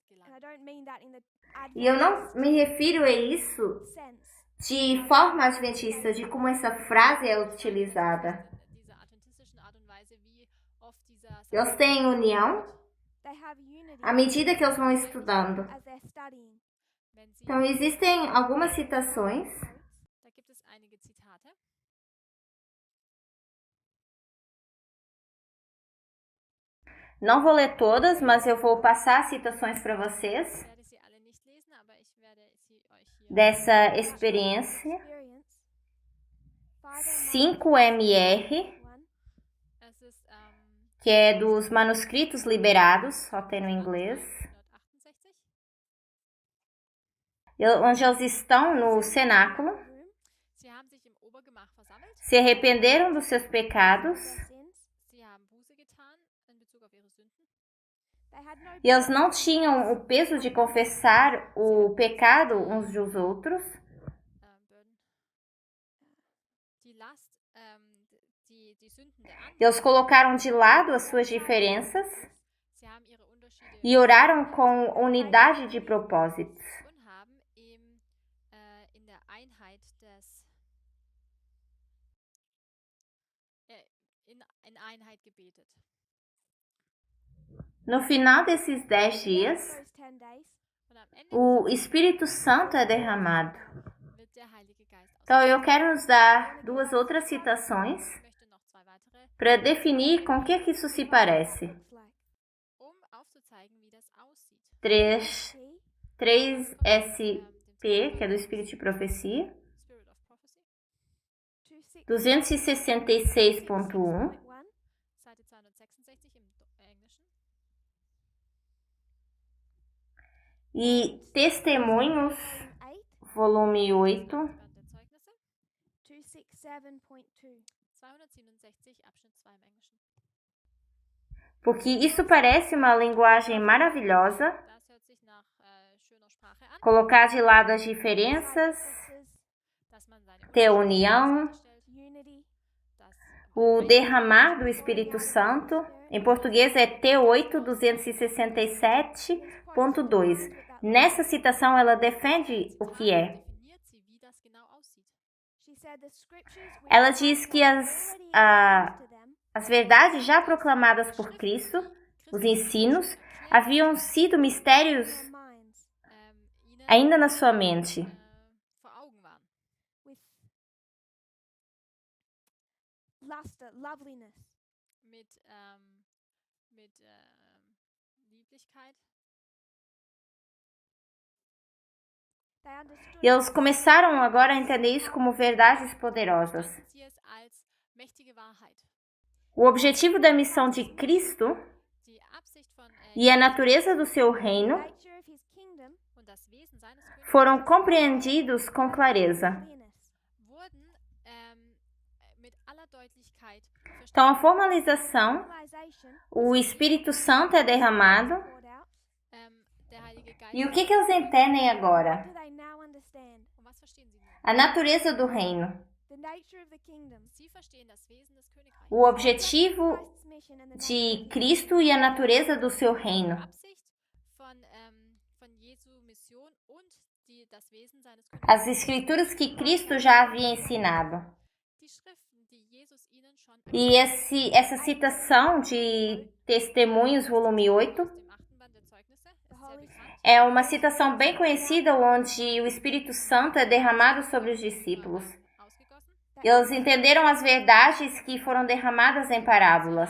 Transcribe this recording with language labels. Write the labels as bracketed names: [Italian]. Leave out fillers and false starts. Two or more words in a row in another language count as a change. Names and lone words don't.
[English] And I [German] gelangen. [English] don't mean that in the [Portuguese] E eu não me refiro a isso [English] sense. [Portuguese] de forma adventista, de como essa frase é utilizada. [German] Diese adventistischen Art und Weise, wie oft dieser [Portuguese] Eles têm união [English] They have unity [Portuguese] à medida que eles vão estudando. [English] as they're studying. [German] wenn sie. [Portuguese] Então, existem algumas citações. [German] Da gibt es einige Zitate. [Portuguese] Não vou ler todas, mas eu vou passar citações para vocês [German] Ich werde sie alle nicht lesen, aber ich werde sie euch hier. [Portuguese] dessa experiência. [English] Experience. 5MR, One. [German] Es ist [Portuguese] que é dos manuscritos liberados, só tem no inglês, 1968. onde eles estão no cenáculo, [English] Room. [German] Sie haben sich im Obergemach versammelt. [Portuguese] se arrependeram dos seus pecados [English] Their sins. [German] Sie haben Buße getan in Bezug auf ihre Sünden. [English] They had no [Portuguese] e eles não tinham o peso de confessar o pecado uns dos outros, [English] Burden. [German] Die Last, die Sünden der anderen. [Portuguese] eles colocaram de lado as suas diferenças [German] Sie haben ihre Unterschiede [Portuguese] e oraram com unidade de propósitos. [German] und haben in der Einheit des in Einheit gebetet. [Portuguese] No final desses 10 dias, [English] those 10 days. [German] Und am Ende [Portuguese] o Espírito Santo é derramado. [German] wird der Heilige Geist [Portuguese] Então, eu quero nos dar duas outras citações [German] Ich möchte noch zwei weitere, [Portuguese] para definir com o que isso se parece. [English] Looks like. [German] aufzuzeigen, wie das aussieht. [Portuguese] 3SP, que é do Espírito de Profecia, [English] Spirit of Prophecy, 266.1, [German] Seite 266 im Englischen. [Portuguese] e Testemunhos, 8. volume 8, [German] Band der Zeugnisse, 267.2. 267 Abschnitt 2 im Englischen. [Portuguese] porque isso parece uma linguagem maravilhosa, [German] Das hört sich nach schöner Sprache an, [Portuguese] colocar de lado as diferenças, [German] dass man seine [Portuguese] ter [German] Unterschiede [Portuguese] união, [German] stellt, [English] Unity. [German] dass [Portuguese] o derramar do Espírito Santo, em português é T8 267.2. Nessa citação ela defende o que é. [German] definiert sie, wie das genau aussieht. [English] She said the scriptures which [Portuguese] Ela [English] God [Portuguese] diz que [English] had as, already [Portuguese] a, [English] explained to them [Portuguese] as verdades já proclamadas por Cristo, os ensinos, haviam sido mistérios [English] in their minds [German] Ihnen [Portuguese] ainda na sua mente. [German] vor Augen waren. [English] with luster, loveliness. [German] Mit Lieblichkeit. [English] They understood [Portuguese] E eles começaram agora a entender isso como verdades poderosas. [German] Verstanden sie es als mächtige Wahrheit. [Portuguese] O objetivo da missão de Cristo [German] Die Absicht von [Portuguese] e a natureza do seu reino [English] the nature of his kingdom [German] und das Wesen seines [Portuguese] foram [German] Königreiches [Portuguese] compreendidos com clareza. [English] clearness. [German] wurden mit aller Deutlichkeit [Portuguese] Então, a [German] verstanden. [Portuguese] formalização, [English] Realization [Portuguese] o Espírito Santo é derramado. [English] poured out. [German] Der Heilige Geist. [Portuguese] E o que eles entendem agora? [English] Do they now understand [German] Und was verstehen sie nun? [Portuguese] A natureza do reino, [English] the nature of the kingdom, [German] Sie verstehen das Wesen des Königreichs. [Portuguese] o objetivo [English] Christ's mission and the nature of [Portuguese] de [English] the [Portuguese] Cristo e a natureza do seu reino. [German] Die Absicht von Jesu Mission und das Wesen seines [Portuguese] As [German] Königreichs. [Portuguese] escrituras que Cristo já havia ensinado. [German] Die Schriften, die Jesus ihnen schon [Portuguese] E essa citação de Testemunhos, volume 8, [German] aus dem 8. Band der Zeugnisse ist sehr bekannt. [Portuguese] é uma citação bem conhecida onde o Espírito Santo é derramado sobre os discípulos. [German] Ausgegossen. [Portuguese] Eles entenderam as verdades que foram derramadas em parábolas.